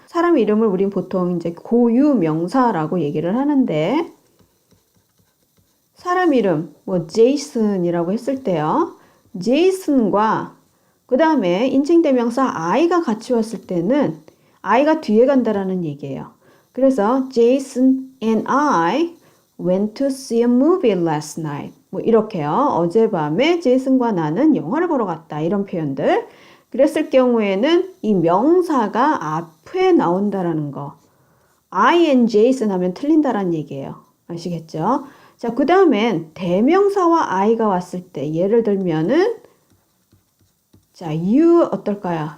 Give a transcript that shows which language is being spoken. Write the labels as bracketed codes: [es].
[ko] 사람 이름을 우린 보통 이제 고유 명사라고 얘기를 하는데 사람 이름 뭐 제이슨이라고 했을 때요. 제이슨과 그 다음에 인칭 대명사 I가 같이 왔을 때는 I가 뒤에 간다라는 얘기예요. 그래서 [en] Jason and I went to see a movie last night. [ko] 뭐 이렇게요. 어젯밤에 제이슨과 나는 영화를 보러 갔다. 이런 표현들. 그랬을 경우에는 이 명사가 앞에 나온다라는 거. [en] I and Jason [ko] 하면 틀린다라는 얘기예요. 아시겠죠? 자, 그 다음엔 대명사와 I가 왔을 때 예를 들면은 자, you 어떨까요?